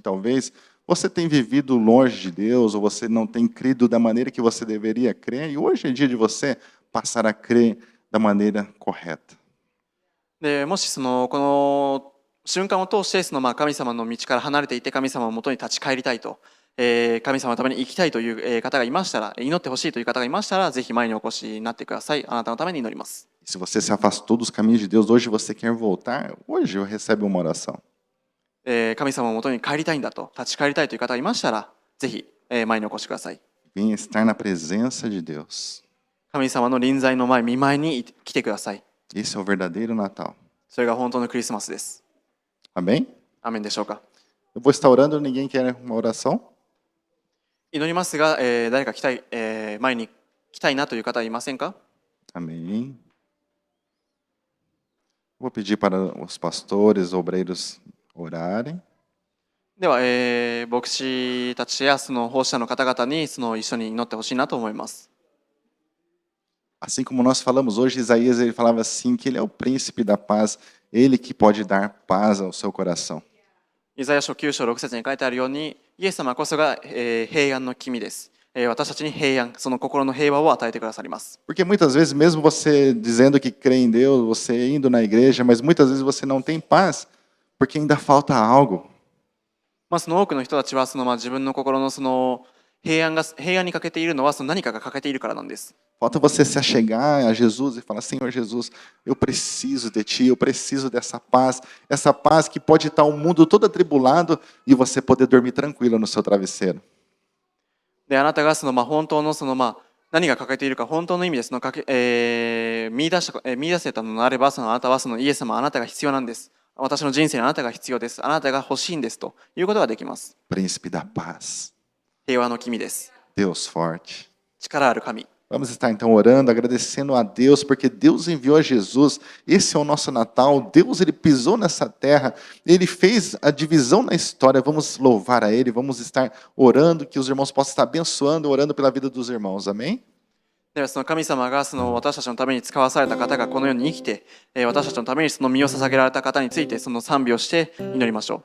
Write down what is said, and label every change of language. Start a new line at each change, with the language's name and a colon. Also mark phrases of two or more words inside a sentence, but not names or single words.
Portuguese: Talvez você tenha vivido longe de Deus, ou você não tem crido da maneira que você deveria crer, e hoje é dia de você passar a crer da maneira correta.
Japanese: でもしこの瞬間を通して神様の道から離れていて神様のもとに立ち返りたいと、神様のために生きたいという方がいましたら、祈ってほしいという方がいましたら、ぜひ前にお越しになってください。あなたのために祈ります。
Portuguese: Se você se afastou dos caminhos de Deus, hoje você quer voltar, hoje recebe uma oração.
Japanese: 神様のもとに帰りたいんだと、立ち返りたいという方がいましたら、ぜひ前にお越しください。
Portuguese: Venha estar na presença de Deus.
Japanese: 神様の臨在の前、見舞いに来てください。
Portuguese: Esse é o verdadeiro Natal.
Japanese: それが本当のクリスマスです。
Portuguese: Amém?
Japanese: アーメンでしょうか。
Portuguese: Eu vou estar orando, ninguém quer uma oração?
Japanese: 祈りますが、誰か前に来たいなという方はいませんか？
Portuguese: Amém. Vou pedir para os pastores, obreiros orarem.
Japanese: では、牧師たちや奉仕者の方々に一緒に祈ってほしいなと思います。
Portuguese: Assim como nós falamos hoje, Isaías ele falava assim que ele é o príncipe da paz, ele que pode dar paz ao seu coração.
Japanese: イザヤ書9章6節に書いてあるように、イエス様こそが、平安の君です。私たちに平安、その心の平和を与えてくださります。
Portuguese: Porque muitas vezes, mesmo você dizendo que crê em Deus, você indo na igreja, mas muitas vezes você não tem paz, porque ainda falta algo.
Japanese: その多くの人たちは自分の心の平安に欠けているのは何かが欠けているからなんです。
Portuguese: Falta você se achegar a Jesus e falar, Senhor Jesus, eu preciso de Ti, eu preciso dessa paz, essa paz que pode estar o mundo todo atribulado e você poder dormir tranquilo no seu travesseiro.
Japanese: であなたが本当の何が欠けているか本当の意味で見出せたのであれば、あなたはイエス様、あなたが必要なんです。私の人生にあなたが必要です。あなたが欲しいんですということができます。
Portuguese: Príncipe da paz,
Japanese: 平和の君です。
Portuguese: Deus forte,
Japanese: 力ある神。
Portuguese: Vamos estar então orando, agradecendo a Deus, porque Deus enviou a Jesus. Esse é o nosso Natal. Deus, ele pisou nessa terra, ele fez a divisão na história. Vamos louvar a ele, vamos estar orando, que os irmãos possam estar abençoando, orando pela vida dos irmãos. Amém?
Japanese: ではその神様がその私たちのために使わされた方がこの世に生きて、私たちのためにその身を捧げられた方についてその賛美をして祈りましょう。